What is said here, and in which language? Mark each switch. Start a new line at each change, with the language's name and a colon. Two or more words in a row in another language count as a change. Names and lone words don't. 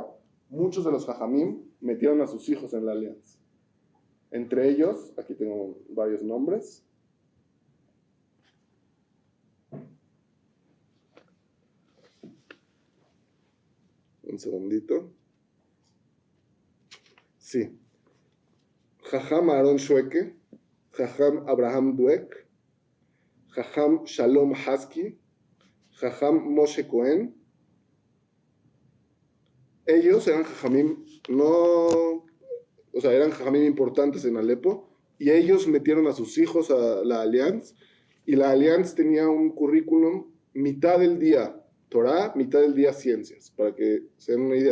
Spanish: Muchos de los Jajamim metieron a sus hijos en la Allianz. Entre ellos, aquí tengo varios nombres. Un segundito. Sí. Jajam Aaron Shueke, Jajam Abraham Dweck, Jajam Shalom Hasky, Jajam Moshe Cohen. Ellos eran Jajamim, eran Jajamim importantes en Alepo, y ellos metieron a sus hijos a la Allianz, y la Allianz tenía un currículum mitad del día Torah, mitad del día ciencias, para que se den una idea.